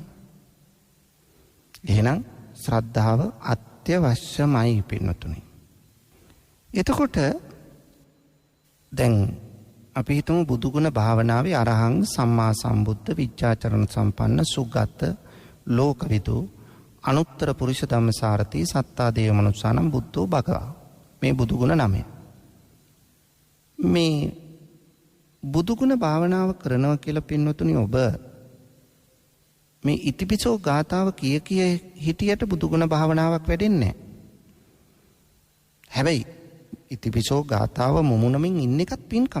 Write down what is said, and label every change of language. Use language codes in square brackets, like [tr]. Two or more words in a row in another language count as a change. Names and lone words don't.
[si] එහෙනම් ශ්‍රද්ධාව අත්‍යවශ්‍යමයි පින්වතුනි. එතකොට දැන් අපි හිතමු බුදුගුණ භාවනාවේ [pi] අරහං සම්මා සම්බුද්ධ විද්‍යාචරණ සම්පන්න සුගත ලෝකවිදු අනුත්තර පුරුෂ ධම්මසාරති සත්තා දේව මනුස්සානම් බුද්ධෝ භගවා. [si] මේ බුදුගුණ නමය. මේ බුදුගුණ භාවනාව කරනවා කියලා පින්වතුනි ඔබ මේ ඉතිපිසෝ ගාථාව කිය හිටියට බුදුගුණ භාවනාවක් වැඩෙන්නේ නැහැ. හැබැයි ඉතිපිසෝ ගාථාව මුමුණමින් ඉන්න එකත් පින්කමක්.